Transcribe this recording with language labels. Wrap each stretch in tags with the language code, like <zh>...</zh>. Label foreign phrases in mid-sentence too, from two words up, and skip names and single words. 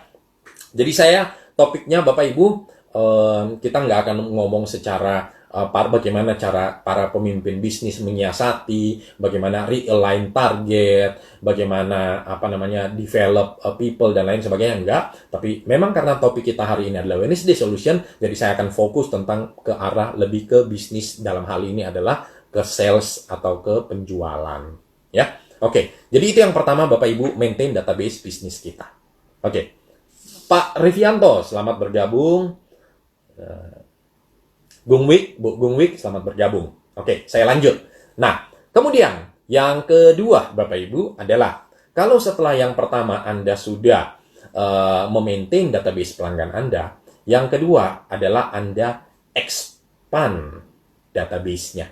<id>Jadi topiknya Bapak Ibu, kita nggak akan ngomong secara bagaimana cara para pemimpin bisnis menyiasati, bagaimana</id> <en>realign target,</en> <id>bagaimana</id> <en>develop people</en> <id>dan lain sebagainya, enggak. Tapi memang karena topik kita hari ini adalah Wednesday Solution, jadi saya akan fokus tentang ke arah lebih ke bisnis, dalam hal ini adalah ke sales atau ke penjualan. Ya, oke. Jadi itu yang pertama Bapak Ibu,</id> <en>maintain database</en> <id>bisnis kita. Oke. Pak Rivianto, selamat bergabung. Bu Gungwik, selamat bergabung. Oke, saya lanjut. Nah, kemudian yang kedua, Bapak Ibu, adalah kalau setelah yang pertama Anda sudah memaintain database pelanggan Anda, yang kedua adalah Anda</id> <en>expand database-</en> <id>nya.</id>